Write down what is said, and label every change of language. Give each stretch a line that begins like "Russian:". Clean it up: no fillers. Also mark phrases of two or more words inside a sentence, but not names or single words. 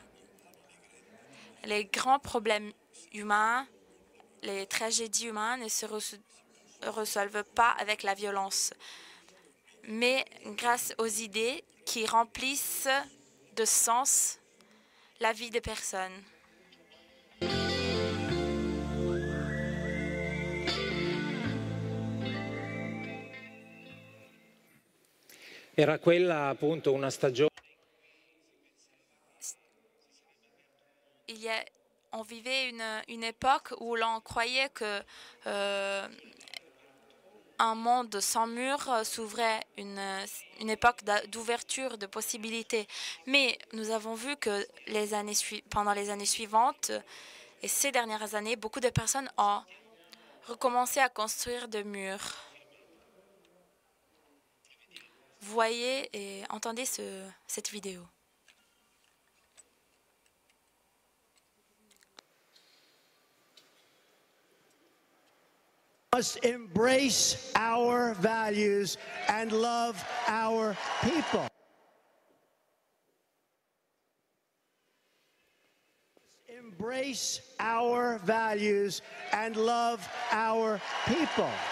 French: Les grands problèmes humains, les tragédies humaines ne se résolvent pas avec la violence, mais grâce aux idées qui remplissent de sens la vie des personnes.
Italian: Era quella appunto una stagione.
French: On vivait une époque où l'on croyait que un monde sans mur s'ouvrait, une époque d'ouverture, de possibilités. Mais nous avons vu que pendant les années suivantes et ces dernières années, beaucoup de personnes ont recommencé à construire des murs. Voyez et entendez cette vidéo.
English: Must embrace our values and love our people. Embrace our values and love our people.